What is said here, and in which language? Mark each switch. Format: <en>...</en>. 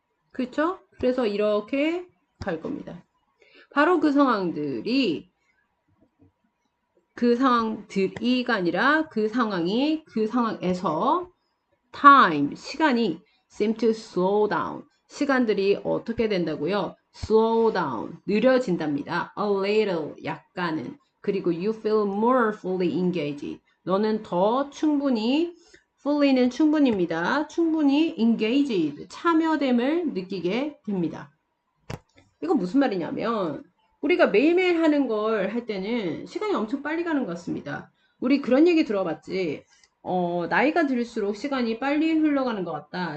<ko>그렇죠? 그래서 이렇게 갈 겁니다. 바로 그 상황들이 그 상황들이가 아니라 그 상황이 그 상황에서 time 시간이</ko> <en>seem to slow down</en> <ko>시간들이 어떻게 된다고요?</ko> <en>slow down,</en> <ko>느려진답니다.</ko> <en>a little,</en> <ko>약간은.</ko> <en>그리고 you feel more fully engaged.</en> <ko>너는 더 충분히, fully는 충분입니다. 충분히 engaged, 참여됨을 느끼게 됩니다. 이건 무슨 말이냐면 우리가 매일매일 하는 걸 할 때는 시간이 엄청 빨리 가는 것 같습니다. 우리 그런 얘기 들어봤지. 나이가 들수록 시간이 빨리 흘러가는 것 같다.</ko>